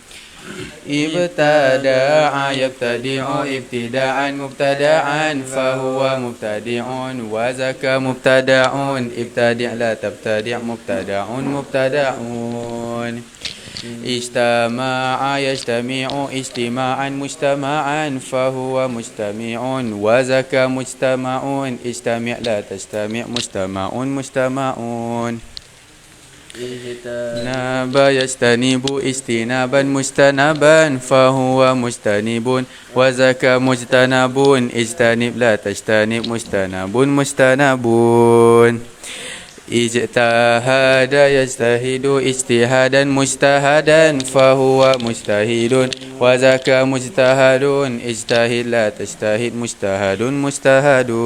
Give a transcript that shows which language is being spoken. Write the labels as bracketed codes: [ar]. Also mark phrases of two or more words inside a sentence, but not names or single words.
[ar] ابتدأ يبتدئ ابتداءً مبتدأً فهو مبتدئ وذاك مبتدأ ابتدئ لا تبتدئ مبتدأ مبتدأ. اجتمع يجتمع اجتماعاً مجتمعاً فهو مجتمع وذاك مجتمع اجتمع لا تجتمع مجتمع مجتمع. اجتنب يجتنب اجتنابا مجتنبا فهو مجتنب وذاك مجتنب اجتنب لا تجتنب مجتنب مجتنب اجتهد يجتهد اجتهادا مجتهدا فهو مجتهد وذاك مجتهد اجتهد لا تجتهد مجتهد مجتهد